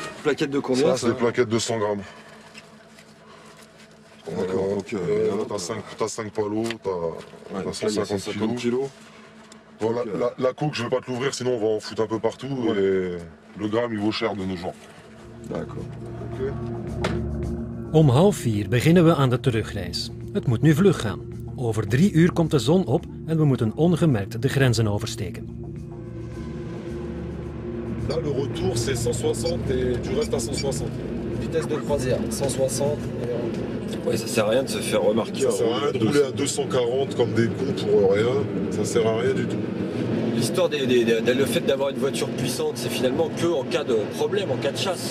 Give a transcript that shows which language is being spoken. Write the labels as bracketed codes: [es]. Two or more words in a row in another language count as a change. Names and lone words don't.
[fr] Plaquettes de combien? Ça, c'est des plaquettes de 100 grammes. D'accord, donc... T'as 5 palos, t'as 150 kilos. Voilà, la coque, je vais pas te l'ouvrir, sinon on va en foutre un peu partout. Ouais. Et le gramme, il vaut cher de nos jours. D'accord. Okay. [nl] Om 3:30 beginnen we aan de terugreis. Het moet nu vlug gaan. Over 3 uur komt de zon op en we moeten ongemerkt de grenzen oversteken. [fr] Là, le retour, c'est 160 et tu restes à 160. Vitesse de croisière, 160. Ouais, ça sert à rien de se faire remarquer. Ça sert à rien de rouler à 240 comme des cons pour rien. Ça sert à rien du tout. L'histoire le fait d'avoir une voiture puissante, c'est finalement que en cas de problème, en cas de chasse.